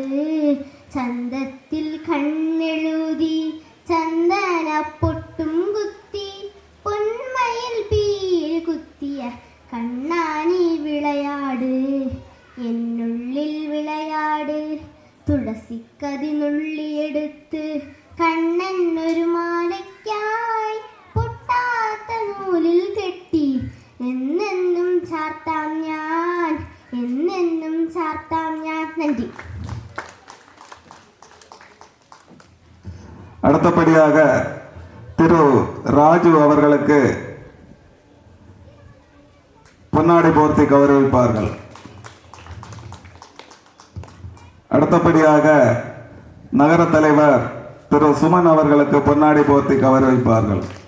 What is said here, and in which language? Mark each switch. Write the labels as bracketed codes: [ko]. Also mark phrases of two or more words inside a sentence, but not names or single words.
[ml] ചന്തത്തിൽ കണ്ണെഴുതി ചന്ദനപ്പൊട്ടും കുത്തി പൊന്മയിൽ പീലി കുത്തിയ കണ്ണാനി വിളയാട്, എന്നുള്ളിൽ വിളയാട്. തുളസിക്കതിനുള്ളിയെടുത്ത് കണ്ണൻ ഒരു മാലയ്ക്കായി പൊട്ടാത്ത നൂലിൽ കെട്ടി എന്നെന്നും ചാർത്താം ഞാൻ, എന്നെന്നും ചാർത്താം ഞാൻ. നന്ദി. [ta] அடுத்தபடியாக திரு ராஜு அவர்களுக்கு பொன்னாடை போர்த்தி கௌரவிப்பார்கள். அடுத்தபடியாக நகர தலைவர் திரு சுமன் அவர்களுக்கு பொன்னாடை போர்த்தி கௌரவிப்பார்கள்.